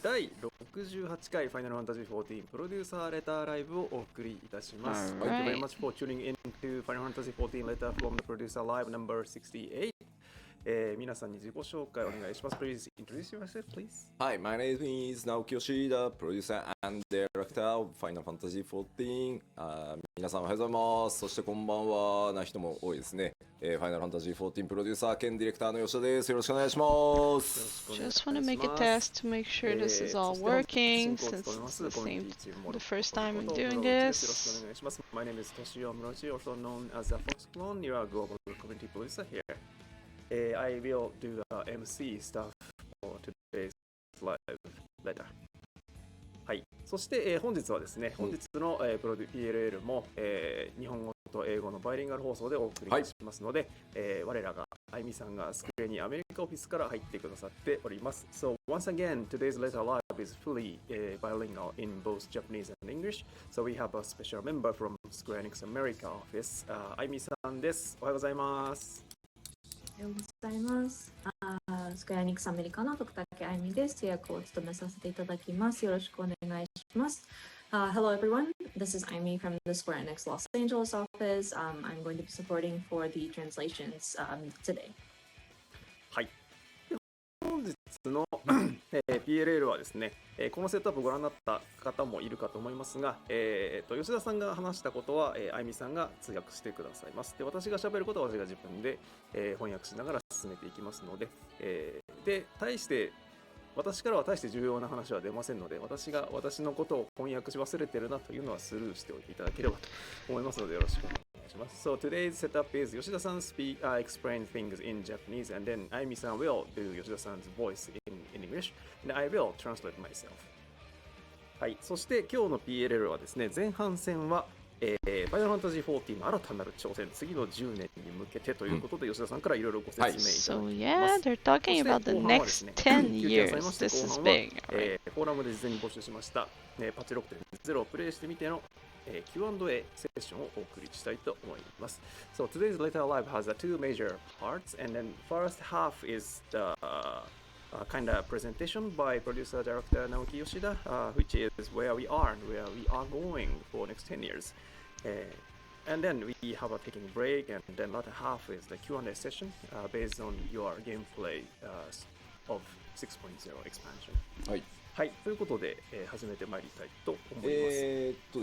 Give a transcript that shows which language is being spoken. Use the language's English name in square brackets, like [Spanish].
[Japanese] 第68回ファイナルファンタジー14プロデューサーレターライブをお送りいたします。 [English] Thank you very much for tuning in to Final Fantasy 14 Letter from the Producer Live number 68. [Japanese] 皆さんに自己紹介お願いします。 [English] Please introduce yourself, please. Hi, my name is Naoki Yoshida, producer and director of Final Fantasy 14。 [Japanese] 皆さんおはようございます。そしてこんばんはな人も多いですね。 Final Fantasy 14プロデューサー兼ディレクターの吉田です。よろしくお願いします。 [English] Just want to make a test to make sure this is all working since it's the first time I'm doing this. My name is Toshio Murochi, also known as the Fox Clone. You are a global community producer here. I will do the MC stuff for today's live letter. はい。 [Japanese] そして、本日はですね、本日の、プロデュ PLL も、日本語と英語のバイリンガル放送でお送りいたしますので、我らがあいみさんがスクエニアメリカオフィスから入ってくださっております。 [English] So once again, today's letter live is fully bilingual in both Japanese and English. So we have a special member from Square Enix America office. [Japanese] あいみさんです。おはようございます。おはようございます。スクエアニックスアメリカの徳武あゆみです。通訳を務めさせていただきます。よろしくお願いします。 [English] Hello everyone, this is Aimi from the Square Enix Los Angeles office. I'm going to be supporting for the translations today. [Japanese] はい。本日のPLL はですね、このセットアップをご覧になった方もいるかと思いますが、吉田さんが話したことは、あいみさんが通訳してくださいます。で、私が喋ることは私が自分で、翻訳しながら進めていきますので、で、私からは大して重要な話は出ませんので、私のことを翻訳し忘れてるなというのはスルーしておいていただければと思いますので、よろしくお願いします。 [English] So today's setup is Yoshida-san explain things in Japanese, and then Aimi-san will do Yoshida-san's voice in English, and I will translate myself. [Japanese] はい、そして今日の PLL はですね、前半戦はファイナルファンタジー14の新たなる挑戦、次の10年に向けてということで、吉田さんからいろいろご説明いただきます。 [English] So yeah, they're talking about the next 10 years. This is big. [Japanese] フォーラムで事前に募集しました、パッチ 6.0 をプレイしてみての、Q&A セッションをお送りしたいと思います。 [English] So today's letter live has two major parts, and then first half is the kind of presentation by producer director Naoki Yoshida, which is where we are and where we are going for next 10 years. And then we have a taking break, and then latter half is the Q&A session based on your gameplay of 6.0 expansion. [Japanese] はい。はい、ということで、始めてまいりたいと思います。